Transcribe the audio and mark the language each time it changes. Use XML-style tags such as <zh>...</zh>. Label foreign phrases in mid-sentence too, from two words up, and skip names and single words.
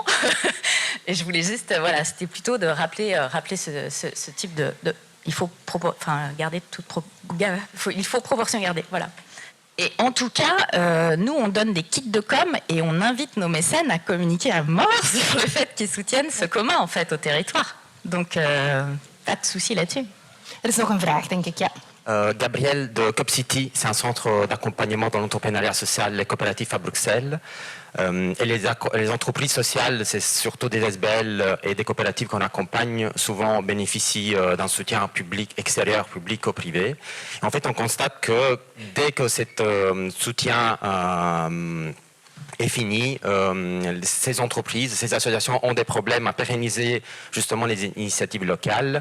<fr>Et je voulais juste, voilà, c'était plutôt de rappeler ce type de il faut garder il faut proportion garder, voilà. Et en tout cas, nous, on donne des kits de com et on invite nos mécènes à communiquer à mort sur le fait qu'ils soutiennent ce commun, en fait, au territoire. Donc, pas de souci là-dessus.</fr> <nl>Er is nog een vraag, denk ik, ja.</nl> <fr>Gabriel de CopCity, c'est un centre d'accompagnement dans l'entrepreneuriat social et coopératif à Bruxelles. Et les entreprises sociales, c'est surtout des SBL et des coopératives qu'on accompagne, souvent bénéficient d'un soutien public, extérieur, public ou privé. Et en fait, on constate que dès que cet soutien est fini, ces entreprises, ces associations ont des problèmes à pérenniser justement les initiatives locales.</fr>